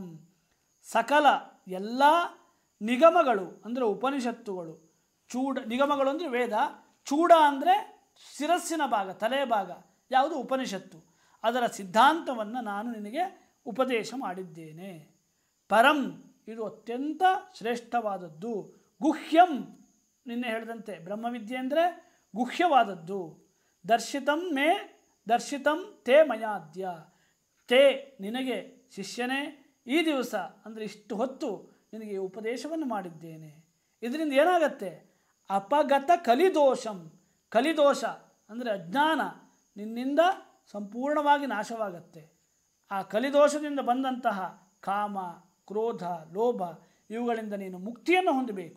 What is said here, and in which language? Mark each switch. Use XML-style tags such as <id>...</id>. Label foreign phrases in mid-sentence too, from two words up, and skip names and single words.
<kn>ಸಕಲ ಎಲ್ಲ ನಿಗಮಗಳು ಅಂದರೆ ಉಪನಿಷತ್ತುಗಳು, ನಿಗಮಗಳು ಅಂದರೆ ವೇದ, ಚೂಡ ಅಂದರೆ ಶಿರಸ್ಸಿನ ಭಾಗ, ತಲೆಯ ಭಾಗ, ಯಾವುದು ಉಪನಿಷತ್ತು, ಅದರ ಸಿದ್ಧಾಂತವನ್ನು ನಾನು ನಿನಗೆ ಉಪದೇಶ ಮಾಡಿದ್ದೇನೆ. ಪರಂ ಇದು ಅತ್ಯಂತ ಶ್ರೇಷ್ಠವಾದದ್ದು. ಗುಹ್ಯಂ ನಿನ್ನೆ ಹೇಳಿದಂತೆ ಬ್ರಹ್ಮವಿದ್ಯೆ ಅಂದರೆ ಗುಹ್ಯವಾದದ್ದು.</kn> <sa>ದರ್ಶಿತಂ ತೇ ಮಯಾದ್ಯ.</sa> <kn>ತೇ ನಿನಗೆ ಶಿಷ್ಯನೇ ಈ ದಿವಸ ಅಂದರೆ ಇಷ್ಟು ಹೊತ್ತು ನಿನಗೆ ಉಪದೇಶವನ್ನು ಮಾಡಿದ್ದೇನೆ. ಇದರಿಂದ ಏನಾಗತ್ತೆ?</kn> <sa>ಅಪಗತ ಕಲಿದೋಷಂ.</sa> <kn>ಕಲಿದೋಷ ಅಂದರೆ ಅಜ್ಞಾನ ನಿನ್ನಿಂದ ಸಂಪೂರ್ಣವಾಗಿ ನಾಶವಾಗತ್ತೆ. ಆ ಕಲಿದೋಷದಿಂದ ಬಂದಂತಹ ಕಾಮ, ಕ್ರೋಧ, ಲೋಭ ಇವುಗಳಿಂದ ನೀನು ಮುಕ್ತಿಯನ್ನು ಹೊಂದಬೇಕು.</kn>